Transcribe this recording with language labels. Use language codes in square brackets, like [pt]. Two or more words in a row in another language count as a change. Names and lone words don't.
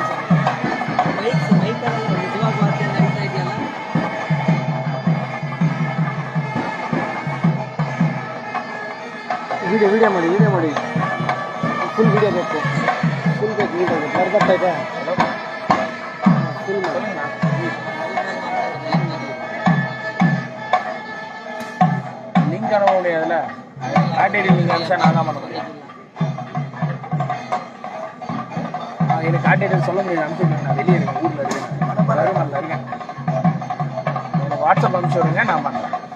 [kn] ಮೈಕಲ್ಲಿ ನಿಜವಾಗ ವಾದ್ಯ ನಡೀತಾ ಇದೆಯಲ್ಲ. ವಿಡಿಯೋ ಮಾಡಿ [en] full video [kn] ಬೇಕು, ಫುಲ್ ಬೇಕು ವಿಡಿಯೋ ಬರ್ತಾ ಇದೆ ಫುಲ್ ಮಾಡಿ. [ta] லிங்க் அனுப்ப முடியாதுல்ல, காட்டேரி லிங்க் அனுப்பிச்சா நான் தான் பண்ண முடியும். எனக்கு காட்டேரி சொல்ல முடியாது, அனுப்பிச்சுடுங்க. நான் வெளியே இருக்கேன், ஊரில் இருக்கேன், நல்லா இருக்கேன். எனக்கு வாட்ஸ்அப் அனுப்பிச்சு விடுங்க, நான் பண்ணுறேன்.